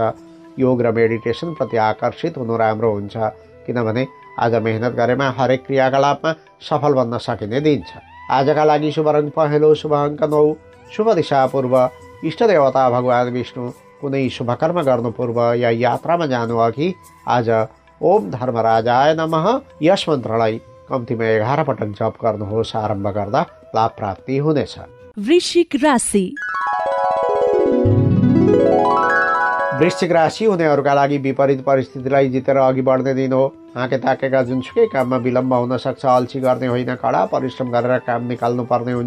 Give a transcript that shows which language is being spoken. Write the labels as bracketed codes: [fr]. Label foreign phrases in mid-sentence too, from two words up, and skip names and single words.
[ne] योग र मेडिटेसन प्रति आकर्षित हुनु राम्रो हुन्छ, किनभने आज मेहनत गरेमा हरेक क्रियाकलापमा सफल बन्न सकिने दिन छ। आजका लागि शुभ रङ पहेँलो, शुभ अङ्क 9, शुभ दिशा पूर्व, इष्टदेवता भगवान् विष्णु। कुनै शुभ कर्म गर्नु पूर्व या यात्रामा जानु अघि आज [sa] ओम धर्मराजाय नमः [ne] यस मन्त्रलाई कम्तीमा 11 पटक जप गर्नुहोस्। आरम्भ गर्दा लाभ प्राप्ति हुनेछ। वृश्चिक राशि। वृश्चिक राशि हुनेहरूका लागि विपरीत परिस्थितिलाई जितेर अघि बढ्ने दिन हो। हाकेताकेका जुनसुकै काममा विलम्ब हुन सक्छ। अल्छी गर्ने होइन, कडा परिश्रम गरेर काम निकाल्नु पर्ने हुन्छ।